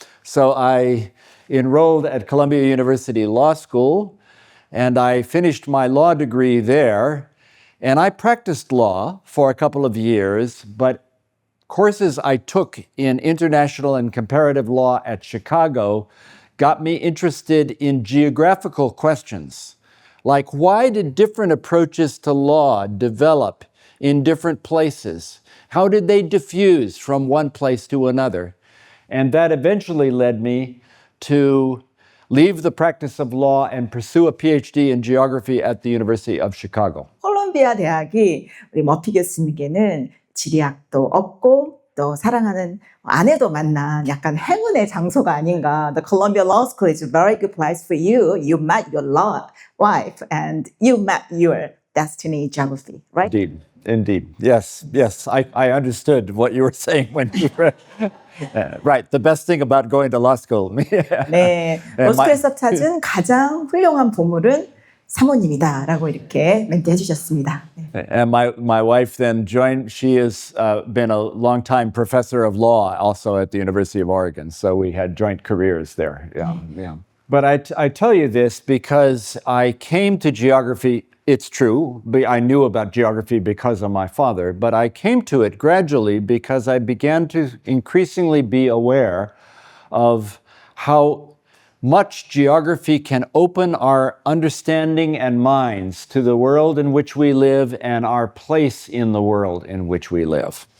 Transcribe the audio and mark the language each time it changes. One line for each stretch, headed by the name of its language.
English: So I enrolled at Columbia University Law School, and I finished my law degree there, and I practiced law for a couple of years, but courses I took in international and comparative law at Chicago got me interested in geographical questions, like why did different approaches to law develop in different places? How did they diffuse from one place to another? And that eventually led me to leave the practice of law and pursue a PhD in geography at the University of Chicago.
Korean: 콜롬비아 대학이 우리 머피 교수님께는 지리학도 얻고 또 사랑하는 아내도 만난 약간 행운의 장소가 아닌가.
English: The Columbia Law School is a very good place for you. You met your wife and you met your destiny geography, right? Indeed. Yes. I understood what you were saying when you were right. The best thing about going to law school.
Korean: 네, 로스쿨에서 찾은 가장 훌륭한 보물은 사모님이다라고 이렇게 멘트해 주셨습니다.
English: And my wife then joined. She has been a longtime professor of law also at the University of Oregon. So we had joint careers there. Yeah. But I tell you this because I came to geography it's true. I knew about geography because of my father, but I came to it gradually because I began to increasingly be aware of how much geography can open our understanding and minds to the world in which we live and our place in the world in which we live.